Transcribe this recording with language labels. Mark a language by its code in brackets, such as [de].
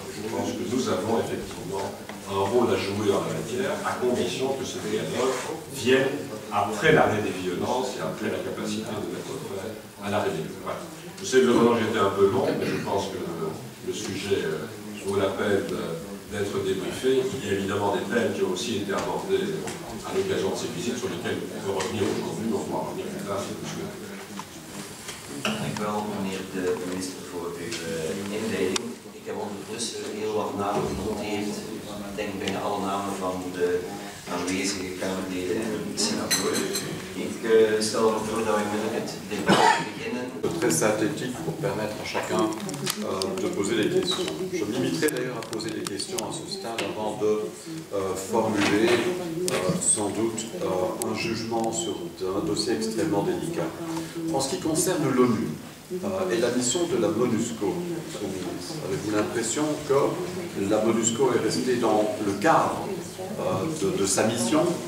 [fr] Je pense que nous avons effectivement un rôle à jouer en la matière, à condition que ce dialogue vienne après l'arrêt des violences et après la capacité de mettre fin à la rébellion. Voilà. Je sais que le moment j'étais un peu long, mais je pense que le sujet vaut la peine d'être débriefé. Il y a évidemment des thèmes qui ont aussi été abordés à l'occasion de ces visites sur lesquels on peut revenir aujourd'hui, on pourra revenir plus tard si vous souhaitez. [nl] Dank u wel, meneer de minister, voor uw inleiding. Ik heb ondertussen heel wat namen genoteerd. Ik denk bijna alle namen van de aanwezige Kamerleden en senatoren. Ik stel voor dat we met het debat beginnen. [fr] Très synthétique pour permettre à chacun de poser des questions. Je me limiterai d'ailleurs à poser des questions à ce stade avant de formuler sans doute un jugement sur un dossier extrêmement délicat. En ce qui concerne l'ONU et la mission de la MONUSCO, avez-vous l'impression que la MONUSCO est restée dans le cadre de sa mission?